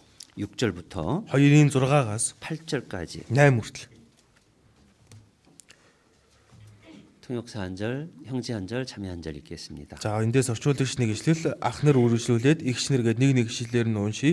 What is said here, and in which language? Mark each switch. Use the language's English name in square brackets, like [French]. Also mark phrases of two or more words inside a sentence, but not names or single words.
[Korean] 6절부터 [Mongolian] 2-ын 6-аас [Korean] 8절까지 [Mongolian] 8 хүртэл. [Korean] 통역사 한 절, 형제 한 절, 자매 한 절 읽겠습니다. [Mongolian] За эндээс орчуулагч нэг ишлэл ах нар үргэлжлүүлээд эгч нар гээд нэг ишлэлээр нь уншия.